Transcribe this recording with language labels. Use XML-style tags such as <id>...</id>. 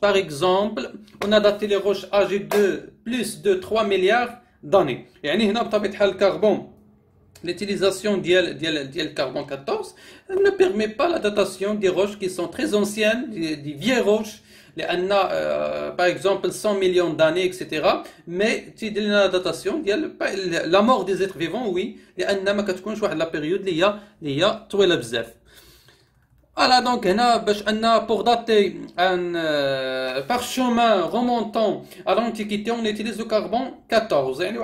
<fr>Par exemple, on a daté les roches âgées de plus de 3 milliards d'années.</fr> <ar>يعني هنا بطبيعة الحال الكربون</ar> <fr>l'utilisation du carbone 14 ne permet pas la datation des roches qui sont très anciennes, des vieilles roches. لأن par exemple 100 millions d'années etc.</fr> <ar>mais تيدير لنا la datation ديال</ar> <fr>la mort des êtres vivants</fr> <ar>oui لأن ما كتكونش واحد لا بيريود اللي هي طويلة بزاف.</ar> <fr>Voilà, donc pour dater un parchemin remontant à l'Antiquité, on utilise le carbone 14.</fr>